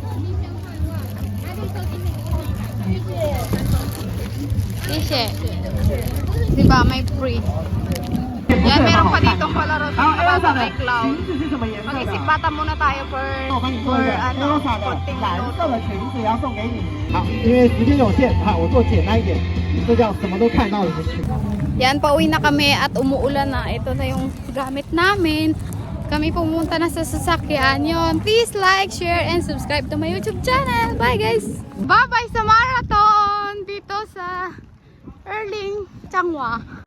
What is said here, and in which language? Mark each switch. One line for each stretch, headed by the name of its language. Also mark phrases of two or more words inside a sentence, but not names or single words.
Filipino: Ishe. Diba, may free. Yan, meron pa ditong palaro sa may cloud. Mag-isip bata muna tayo for ano, 14 minutos.
Chinese: 好，因为时间有限，好，我做简单一点，这叫什么都看到的就去。
Filipino: Yan, pauwi na kami at umuulan na. Ito na yung gamit namin. Kami pumunta na sa sasakyan yon.
English: Please like, share, and subscribe to my YouTube channel. Bye guys! Bye-bye
Filipino: sa marathon dito sa Erling, Changhua.